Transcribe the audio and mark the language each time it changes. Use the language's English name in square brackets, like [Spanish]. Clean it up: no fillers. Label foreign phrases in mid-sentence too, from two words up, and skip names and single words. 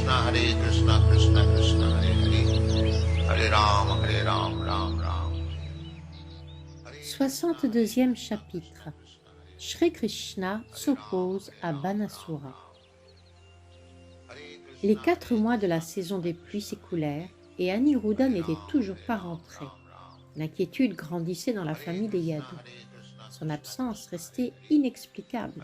[French] Krishna Krishna Hare Hare, Hare Ram, Ram Ram. 62e chapitre. Shri Krishna s'oppose à Banasura. Les 4 mois de la saison des pluies s'écoulèrent et Aniruddha n'était toujours pas rentré. L'inquiétude grandissait dans la famille des Yadu. Son absence restait inexplicable.